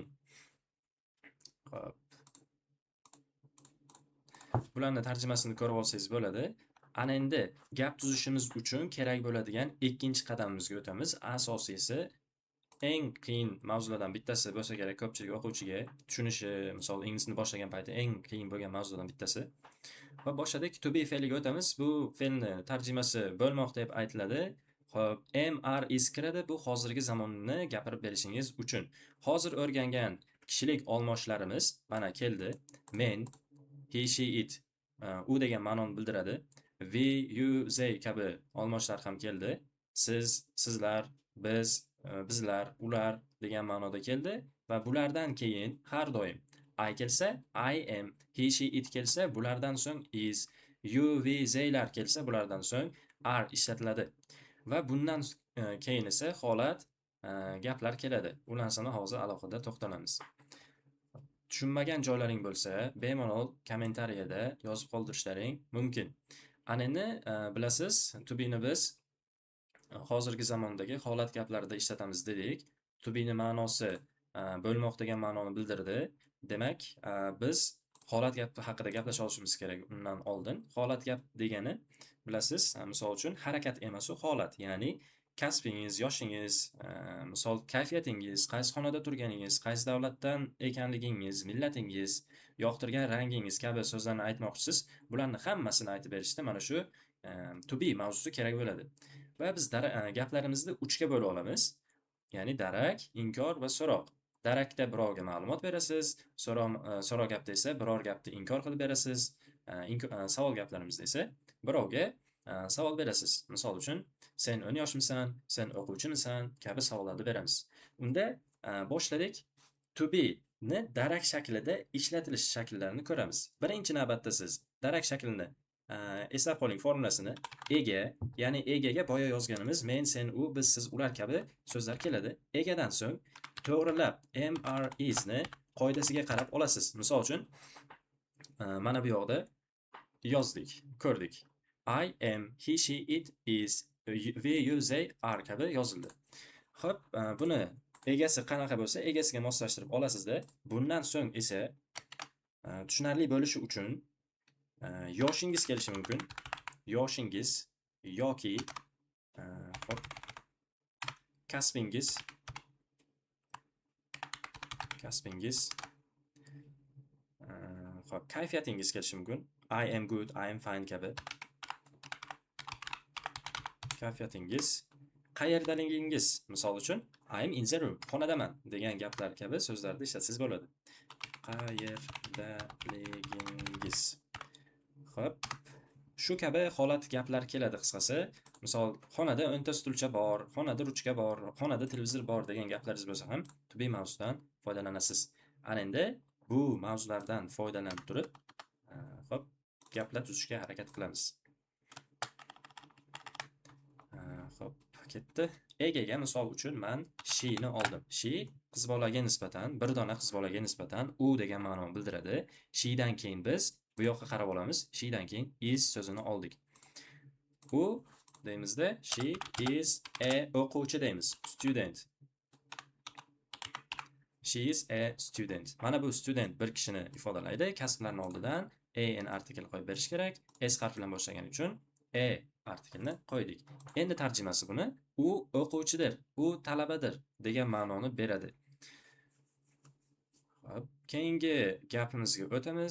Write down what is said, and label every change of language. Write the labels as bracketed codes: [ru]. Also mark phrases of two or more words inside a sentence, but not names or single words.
[uz] Xo'p, bularni tarjimasini ko'rib olsangiz bo'ladi. Ana endi gap tuzishimiz uchun kerak bo'ladigan ikkinchi qadamimizga o'tamiz. Asosiysi eng qiyin mavzulardan bittasi bo'lsa kerak ko'pchilik o'quvchiga tushunishi, misol inglizni boshlagan payti eng qiyin bo'lgan mavzulardan bittasi. Va boshladik, [en] to be [uz] fe'liga o'tamiz. Bu fe'lni tarjimasi bo'lmoq deb aytiladi. Xo'p, [en] am, is [uz] kiradi. Bu hozirgi zamonni gapirib berishingiz uchun. Hozir o'rgangan kishilik olmoshlarimiz mana keldi. Men, [en] he, she, it [uz] u degan ma'noni bildiradi. [en] We, you, they [uz] kabi olmoshlar ham keldi. Siz, sizlar, biz, bizlar, ular degan ma'noda keldi va bulardan keyin har doim I kelsa [en] I am, he, she, it [uz] kelsa bulardan so'ng [en] is, you, we, [uz] theylar kelsa bulardan so'ng are ishlatiladi. Va bundan keyin esa holat gaplar keladi. Ularni hozir alohida to'xtalamiz. Tushunmagan joylaring bo'lsa, bemalol kommentariyada yozib qoldirishlaring mumkin. Ana endi bilasiz, [en] to be [uz] ni biz hozirgi zamondagi holat gaplarida ishlatamiz dedik. [en] To be [uz] ni ma'nosi bo'lmoq degan ma'noni bildirdi. Demak, biz holat gap haqida gaplasha olishimiz kerak undan oldin. Holat gap degani bilasiz, misol uchun harakat emas u holat, ya'ni kasbingiz, yoshingiz, misol kayfiyatingiz, qaysi xonada turganingiz, qaysi davlatdan ekanligingiz, millatingiz, yoqtirgan rangingiz kabi so'zlarni aytmoqchisiz. Bularni hammasini aytib berishda mana shu [en] to be [uz] mavzusi kerak bo'ladi. Va biz gaplarimizni 3 ga bo'lib olamiz. Ya'ni darak, inkor va so'roq. Darakda birovga ma'lumot berasiz, so'roq gapda esa biror gapni inkor qilib berasiz. Savol gaplarimizda esa birovga savol berasiz. Misol uchun, sen 10 yoshmisan, sen o'quvchimisan kabi savollarni beramiz. Unda boshladik. [en] To be [uz] ni darak shaklida ishlatilish shaklarini ko'ramiz. Birinchi navbatda siz darak shaklini eslab qoling formulasini. Ega, ya'ni egaga boya yozganimiz men, sen, u, biz, siz, ular kabi so'zlar keladi. Egadan so'ng to'g'rilab [en] am, are, is [uz] ni qoidasiga qarab olasiz. Misol uchun, mana bu yoqda yozdik, ko'rdik. [en] I am, he, she, it, is, we, you, they, are [uz] kabi yozildi. Xo'p, buni egasi qanaqa bo'lsa, egasiga moslashtirib olasizda. Bundan so'ng esa tushunarli bo'lishi uchun yoshingiz kelishi mumkin. Yoshingiz yoki hop, kasbingiz hop, kayfiyatingiz kelishi mumkin. [en] I am good, I am fine [uz] kabi. Kayfiyatingiz, qayerdaligingiz, misol uchun [en] I am in the room, [uz] xonadaman degan gaplar kabi so'zlarda ishlatsangiz bo'ladi. Qayerdaligingiz. Xo'p, shu kabi holat gaplar keladi qisqasi. Misol, xonada 10 ta stulcha bor, xonada ruchka bor, xonada televizor bor degan gaplaringiz bo'lsa ham [en] to be [uz] mavzudan foydalanasiz. Ana endi bu mavzulardan foydalanib turib, xo'p, gaplar tuzishga harakat qilamiz. Xo'p, ketdi. Egaga misol uchun men she ni oldim. She qiz bolaga nisbatan, bir dona qiz bolaga nisbatan u degan ma'noni bildiradi. She dan keyin biz bu yoqqa qarab olamiz. She dan keyin is so'zini oldik. U deymizda [en] she is a [uz] o'quvchi deymiz. Student. [en] She is a student. [uz] Mana bu student bir kishini ifodalaydi. Kasblarning oldidan an artikel qo'yib berish kerak. S harfi bilan boshlagani uchun artikelni qo'ydik. Endi tarjimasi buni u o'quvchidir, u talabadir degan ma'noni beradi. Xo'p, keyingi gapimizga o'tamiz.